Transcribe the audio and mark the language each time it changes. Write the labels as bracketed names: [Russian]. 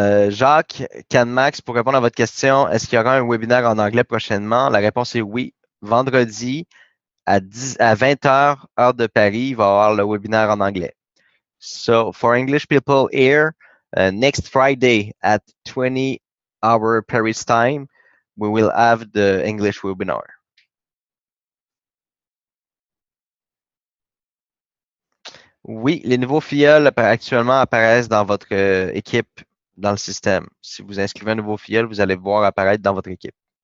[French] Jacques, CanMax, pour répondre à votre question, est-ce qu'il y aura un webinaire en anglais prochainement? La réponse est oui. Vendredi à 20h, heure de Paris, il va y avoir le webinaire en anglais. [English] So, for English people here, next Friday at 20 hour Paris time, we will have the English webinar. [French] Oui, les nouveaux filleuls actuellement apparaissent dans votre équipe dans le système. Si vous inscrivez un nouveau filleul, vous allez voir apparaître dans votre équipe.